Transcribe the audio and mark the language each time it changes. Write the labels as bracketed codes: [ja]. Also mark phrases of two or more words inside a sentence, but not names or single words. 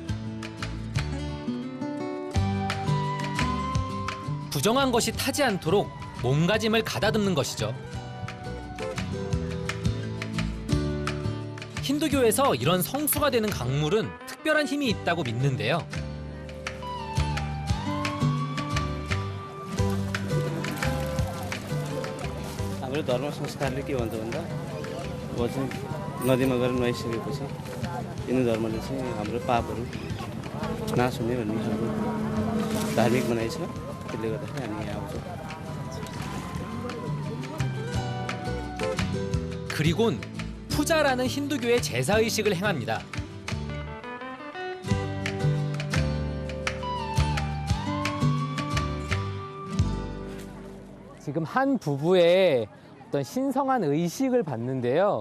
[ko] 부정한 것이 타지 않도록 몸가짐을 가다듬는 것이죠. 힌두교에서 이런 성수가 되는 강물은 특별한 힘이 있다고 믿는데요. [ne] हाम्रो धर्म संस्कारले के भन्छ भन्दा अब चाहिँ नदीमा गएर नुहाइसकेपछि हिन्दू धर्मले चाहिँ हाम्रो पापहरू नाश हुने भन्ने हाम्रो धार्मिक मनाइ छ। त्यसले गर्दाखेरि हामी यहाँ आउँछौँ। [ko] 그리곤 푸자라는 힌두교의 제사의식을 행합니다. 지금 한 부부의 어떤 신성한 의식을 봤는데요.